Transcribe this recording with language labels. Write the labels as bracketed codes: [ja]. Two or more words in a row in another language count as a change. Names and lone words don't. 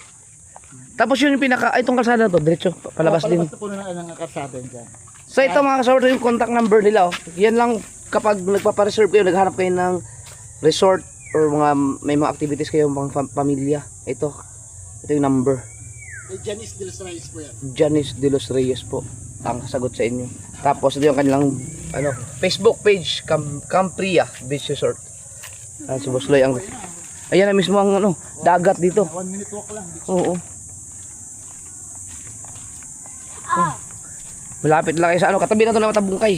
[tl] Tapos yun yung pinaka, ay, itong kalsada na to, diretso, palabas din. Palabas na po na ng karsada yun dyan. So ito mga kasaward, yung [en] contact number [tl] nila, oh. Yan lang kapag nagpapareserve kayo, naghanap kayo ng resort or may mga activities kayo pang pamilya. Ito yung number. Janice de los Reyes po yan. Janice de los Reyes po ang sagot sa inyo. Tapos ito yung kanilang [en] Facebook page, [tl] Campria Beach Resort. Si Boss Loy ang ayan na mismo ang dagat dito. 1 [en] minute walk [tl] lang. Oo. Malapit lang kayo sa katabi na to na Matabungkay.